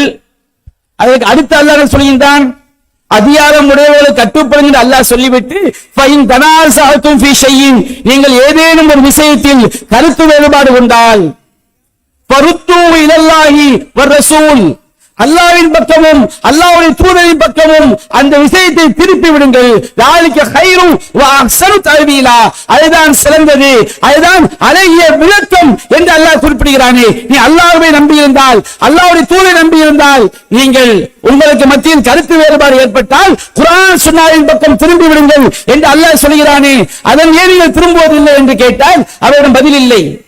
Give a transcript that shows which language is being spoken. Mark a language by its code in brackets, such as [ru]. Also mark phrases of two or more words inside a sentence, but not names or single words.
[ta] அதற்கு அடுத்த அல்லாஹ் சொல்கின்றான், அதிகாரம் உடையவர்களை கட்டுப்படுங்கள் அல்லாஹ் சொல்லிவிட்டு, [ar] فإن تنازعتم في شيء, [ta] நீங்கள் ஏதேனும் ஒரு விஷயத்தில் கருத்து வேறுபாடு கொண்டால், [ar] فردوه إلى الله والرسول, [ta] அல்லாஹ்வின் பக்கமும் அல்லாஹ்வுடைய தூதரின் பக்கமும் அந்த விஷயத்தை திருப்பி விடுங்கள். [ar] ذلك خير واحسن تأويلا, [ta] அதுதான் சிறந்தது, அதுதான் அழகிய விளக்கம் என்று அல்லாஹ் குறிப்பிடுகிறானே. நீ அல்லாஹ்வை நம்பியிருந்தால், அல்லாஹ்வுடைய தூதரை நம்பியிருந்தால், நீங்கள் உங்களுக்கு மத்தியில் கருத்து வேறுபாடு ஏற்பட்டால் குர்ஆன் சுன்னாவின் பக்கம் திரும்பி விடுங்கள் என்று அல்லாஹ் சொல்கிறானே, அதன் ஏன் நீங்கள் திரும்புவதில்லை என்று கேட்டால் அவரிடம் பதில் இல்லை.